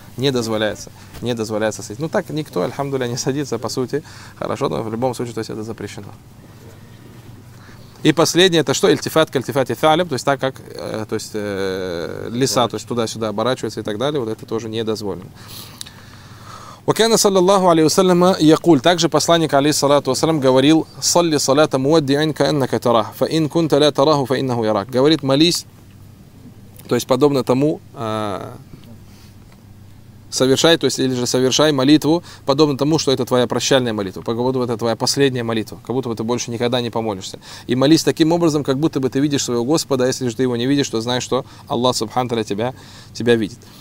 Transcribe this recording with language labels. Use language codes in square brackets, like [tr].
[ru] Не дозволяется садиться. Ну так никто, альхамдуля, не садится, по сути. Хорошо, но в любом случае, то есть это запрещено. И последнее, это что? Ильтифат, кальтифат и фалиб, то есть так, как то есть, лиса, то есть туда-сюда оборачивается и так далее, вот это тоже не дозволено. [ar] وكان صلى الله عليه وسلم يقول [ru] также посланник [ar] عليه الصلاة والسلام [ru] говорил [ar] صلي صلاة مودعا كأنك تراه فإن كنت لا تراه فإنه يراك. [ru] Говорит, молись, то есть подобно тому, совершай, то есть или же совершай молитву подобно тому, что это твоя прощальная молитва, как будто бы это твоя последняя молитва, как будто бы ты больше никогда не помолишься. И молись таким образом, как будто бы ты видишь своего Господа, а если же ты его не видишь, то знай, что Аллах Субхану Тааля тебя видит.